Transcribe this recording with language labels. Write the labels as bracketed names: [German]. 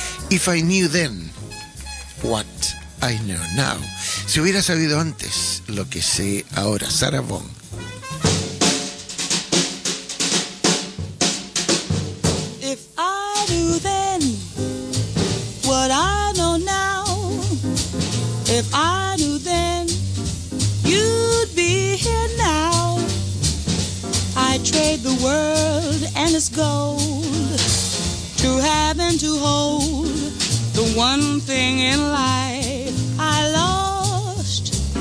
[English] If I knew then what I know now. [Spanish] Si hubiera sabido antes lo que sé ahora, Sarah Vaughan. [English] If I knew then what I know now, if I knew then you'd be here now, I'd trade the world and its gold to have and to hold the one thing in life I lost.